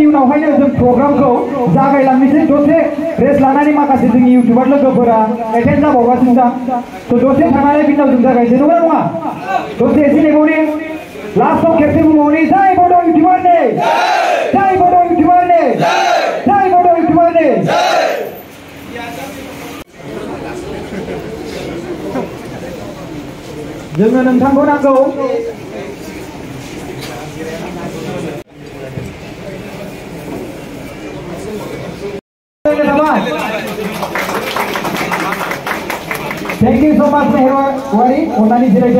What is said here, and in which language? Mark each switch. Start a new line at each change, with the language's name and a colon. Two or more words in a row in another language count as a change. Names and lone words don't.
Bodo: उनावहायनो जों प्रग्रामखौ जागायलांनोसै दसे रेस्ट लानानै माखासे जोंनि इउटुबार लोगोफोरा एटेन्ड जाबावगासिनो दं दसे थानानै बिनाव जों जागायनोसै नंगौना नङा दसे एसे नेबावनि लास्टआव खेबसे बुंबावनि जय बड' इउटुबारनि जय बड' इउटुबारनि जय बड' इउटुबारनि जोङो नोंथांखौ नांगौ
English: thank you so much
Bodo: मेहरबानी अन्नानै जिरायदो